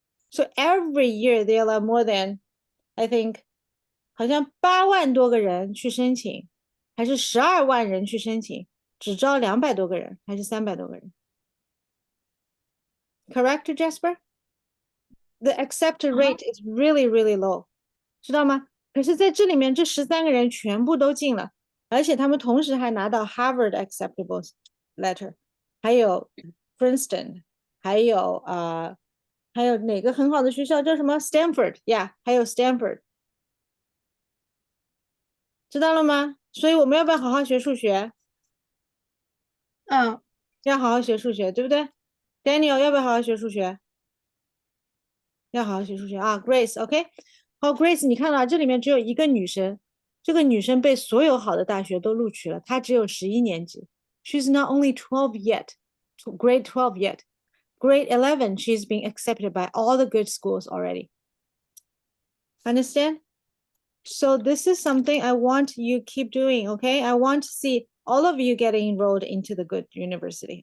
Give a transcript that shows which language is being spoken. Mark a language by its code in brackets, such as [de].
[zh] So every year they allow more than, I think, 好像8万多个人去申请，还是12万人去申请，只招200多个人，还是300多个人 ？ [en] Correct, Jasper? The accepted rate is really, really low. [zh] 知道吗？可是在这里面，这13个人全部都进了，而且他们同时还拿到 [en] Harvard acceptable letter， [zh] 还有 Princeton，还有还有哪个很好的学校叫什么 Stanford 呀？还有 Stanford，知道了吗？所以我们要不要好好学数学？嗯，要好好学数学，对不对 ？Daniel 要不要好好学数学？要好好学数学啊 ，Grace，OK？、好，Grace，你看到这里面只有一个女生，这个女生被所有好的大学都录取了，她只有11年级。 [en] She's not only 12 yet, grade 12 yet. Grade 11, she's being accepted by all the good schools already. Understand? So this is something I want you keep doing, okay? I want to see all of you getting enrolled into the good university.